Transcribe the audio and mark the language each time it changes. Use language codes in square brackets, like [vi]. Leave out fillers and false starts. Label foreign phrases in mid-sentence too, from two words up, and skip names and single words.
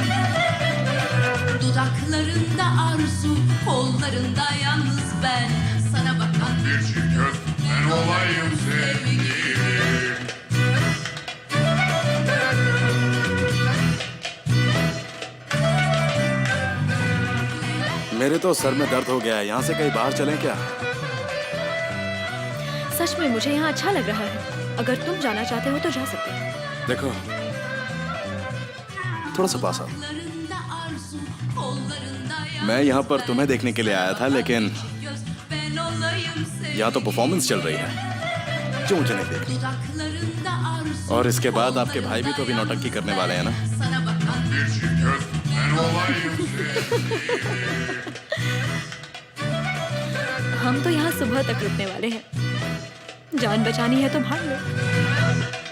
[tr] Dudaklarında arzu, kollarında yalnız ben. Sana bakan bir çift göz, ben olayım sevgilim. [hi] मेरे तो सर में दर्द हो गया है। यहाँ से कहीं बाहर चलें क्या? सच में मुझे यहाँ अच्छा लग रहा है। अगर तुम जाना चाहते हो तो जा सकते हो। देखो, थोड़ा सा पास आओ। [tr] Dudaklarında arzu, kollarında [hi] मैं यहाँ पर तुम्हें देखने के लिए आया था, लेकिन [tr] göz, ben olayım sevgilim. [hi] यहाँ तो परफॉर्मेंस चल रही है जो मुझे नहीं देखनी। [tr] Dudaklarında arzu, [hi] और इसके बाद आपके भाई भी तो अभी नौटंकी करने वाले हैं ना? [tr] sana bakan bir çift göz, ben olayım [hi] हम तो यहाँ सुबह तक रुकने वाले हैं। जान बचानी है तो भाग लो।